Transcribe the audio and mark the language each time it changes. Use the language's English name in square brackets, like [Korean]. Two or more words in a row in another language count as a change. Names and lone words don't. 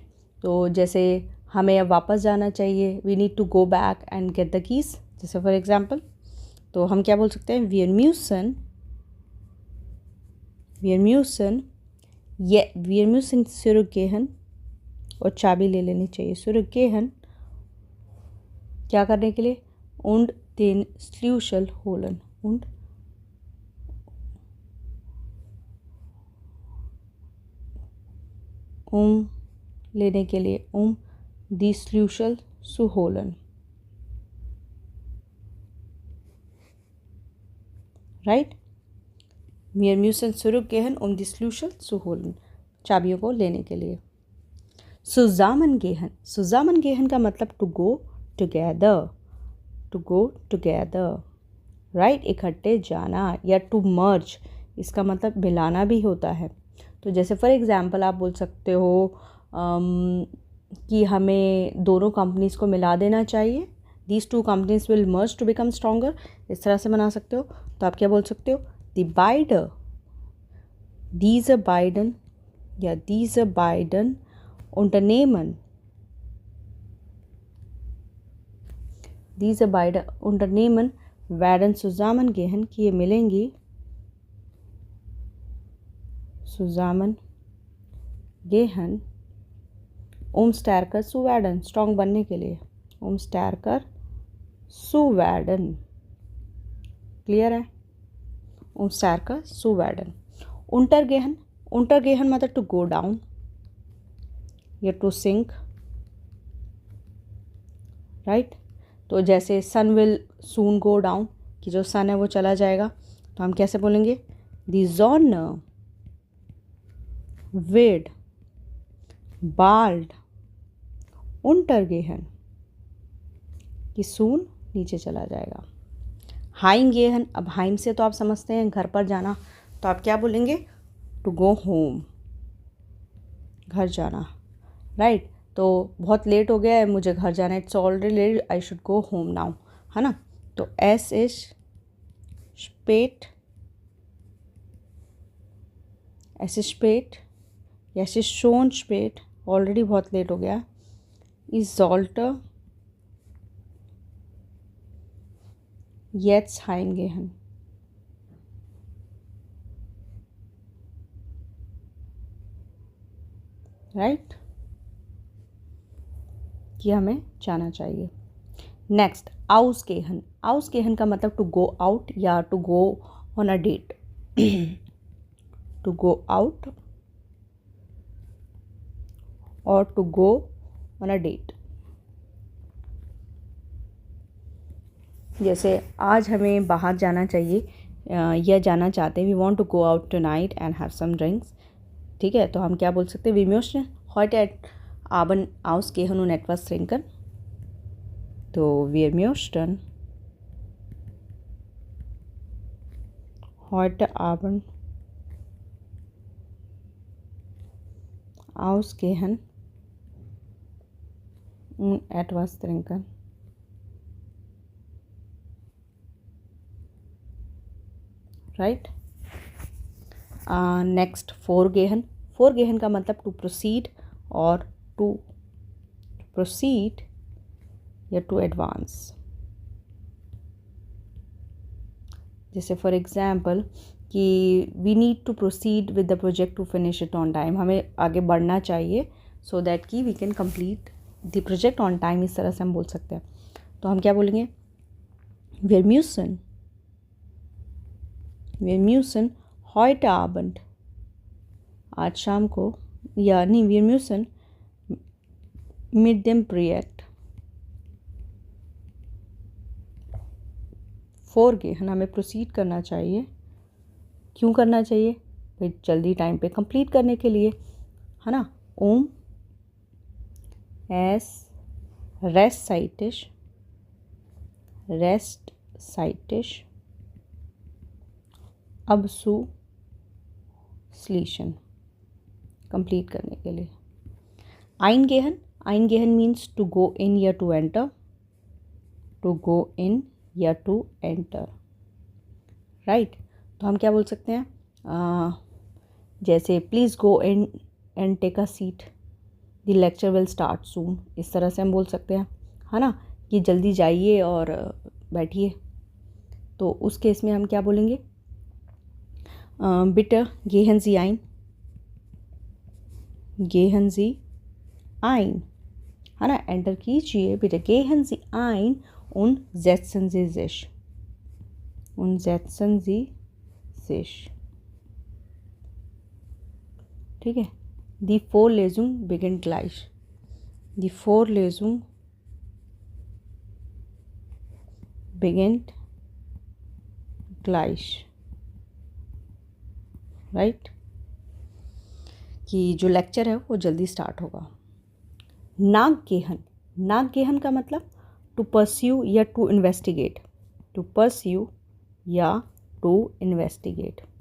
[Hindi] तो जैसे हमें अब वापस जाना चाहिए, [English] we need to go back and get the keys. [Hindi] जैसे [English] for example, [Hindi] तो हम क्या बोल सकते हैं? [German] wir müssen, wir müssen, [Hindi] ये [German] wir müssen zurückgehen, [Hindi] और चाबी ले लेनी चाहिए। सुरुकगेहन क्या करने के लिए? [German] und den Schlüssel holen, und [Hindi] लेने के लिए, [German] die Schlüssel zu holen, राइट। Wir müssen zurückgehen, die Schlüssel zu holen, [Hindi] चाबियों को लेने के लिए। [English] Zusammengehen, Zusammengehen [Hindi] का मतलब [English] to go together, to go together, right. [Hindi] इकट्ठे जाना, या [English] to merge, [Hindi] इसका मतलब मिलाना भी होता है। तो जैसे [English] for example [Hindi] आप बोल सकते हो कि हमें दोनों कंपनीज़ को मिला देना चाहिए, [English] these two companies will merge to become stronger, [Hindi] इस तरह से बना सकते हो। तो आप क्या बोल सकते हो? [German] die beiden, diese beiden या diese beiden unternehmen, diese beiden Unternehmen werden zusammengehen, [Hindi] कि ये मिलेंगी, [German] zusammengehen, stärker zu werden, [Hindi] स्ट्रॉन्ग बनने के लिए, [German] stärker zu werden, [Hindi] क्लियर है? [German] stärker zu werden। untergehen, untergehen [English] मतलब to go down या to sink, right. [Hindi] तो जैसे [English] sun will soon go down, [Hindi] कि जो सन है वो चला जाएगा। तो हम कैसे बोलेंगे? [German] दी Sonne wird bald untergehen, [Hindi] कि सून नीचे चला जाएगा। हाइमगेहन, अब हाइम से तो आप समझते हैं घर पर जाना, तो आप क्या बोलेंगे? [English] to go home, [Hindi] घर जाना, [English] राइट। [Hindi] तो बहुत लेट हो गया है, मुझे घर जाना है, [English] it's already late, I should go home now, [Hindi] है ना। [German] तो es ist spät, es spät Es ist schon spät, [Hindi] ऑलरेडी बहुत लेट हो गया. [German] Ich sollte jetzt heimgehen. [Hindi] राइट, कि हमें जाना चाहिए. नेक्स्ट, [German] ausgehen. ausgehen [Hindi] का मतलब [English] to go out या to go on a date. to go out और to go on a date. [Hindi] जैसे आज हमें बाहर जाना चाहिए या जाना चाहते हैं, [English] we want to go out tonight and have some drinks. [Hindi] ठीक है, तो हम क्या बोल सकते हैं, [German] वी möchten heute Abend ausgehen und etwas trinken. तो wir möchten heute Abend ausgehen und etwas trinken. [Hindi] राइट. नेक्स्ट, फोरगेहन. [English] फोरगेहन [Hindi] का मतलब [English] to proceed और to proceed या to advance. जैसे for example कि we need to proceed with the project to finish it on time. [Hindi] हमें आगे बढ़ना चाहिए [English] so that कि we can complete the project on time. [Hindi] इस तरह से हम बोल सकते हैं. तो हम क्या बोलेंगे, [German] wir müssen heute Abend, [Hindi] आज शाम को, या नहीं, [German] wir müssen mit dem Projekt vorgehen. [Hindi] हमें प्रोसीड करना चाहिए. क्यों करना चाहिए भाई, जल्दी टाइम पे कंप्लीट करने के लिए, है ना. [German] es restzeitig abzuschließen, [Hindi] कंप्लीट करने के लिए. [English] eingehen means to go in या to enter. to go in या to enter. राइट. [Hindi] तो हम क्या बोल सकते हैं, जैसे [English] please go in and take a seat, the lecture will start soon. [Hindi] इस तरह से हम बोल सकते हैं, है ना, कि जल्दी जाइए और बैठिए. तो उस केस में हम क्या बोलेंगे, [German] बिटे gehen Sie ein, [Hindi] है ना, एंटर कीजिए. [German] बिटे gehen Sie ein und setzen Sie sich. [Hindi] ठीक है. [German] Die Vorlesung beginnt gleich. Die Vorlesung beginnt gleich. [Hindi] राइट, कि जो लेक्चर है वो जल्दी स्टार्ट होगा. [English] नागगेहन [Hindi] का मतलब [English] to pursue या to investigate. to pursue या to investigate.